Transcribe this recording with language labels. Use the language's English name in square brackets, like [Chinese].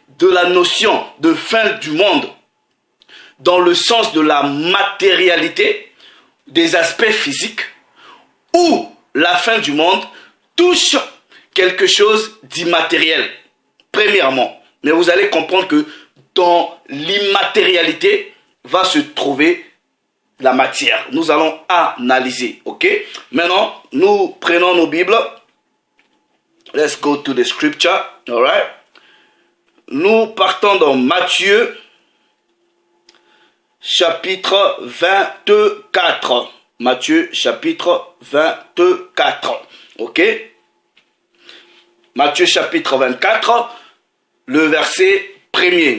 [French] de la notion de fin du monde dans le sens de la matérialité, des aspects physiques, ou la fin du monde touche quelque chose d'immatériel, premièrement. Mais vous allez comprendre que dans l'immatérialité va se trouver la matière. Nous allons analyser, ok? Maintenant, nous prenons nos Bibles. [English] Let's go to the scripture, all right? [French] Nous partons dans Matthieu, chapitre 24. Matthieu, chapitre 24, ok? Matthieu, chapitre 24, le verset 1er.